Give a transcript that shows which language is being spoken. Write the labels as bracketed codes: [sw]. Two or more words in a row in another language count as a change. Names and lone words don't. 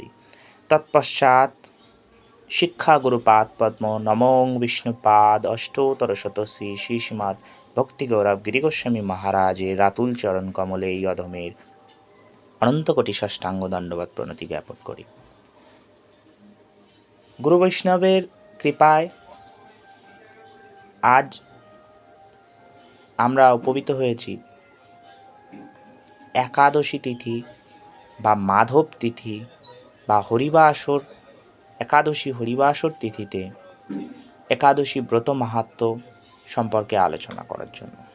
[bn] তৎপশ্চাৎ শিক্ষা গুরুপাদ পদ্ম নমো বিষ্ণুপাদ অষ্টোত্তর শত শ্রী শ্রীমদ্ ভক্তি গৌরব গিরি গোস্বামী মহারাজের রাতুল চরণ কমলে যধমের অনন্ত কোটি ষষ্টাঙ্গ দণ্ডবৎ প্রণতি জ্ঞাপন করি। গুরু বৈষ্ণবের কৃপায় আজ আমরা উপবিত হয়েছি একাদশী তিথি বা মাধব তিথি বা হরিবাসর একাদশী হরিবাসর তিথিতে একাদশী ব্রত মাহাত্ম্য সম্পর্কে আলোচনা করার জন্য।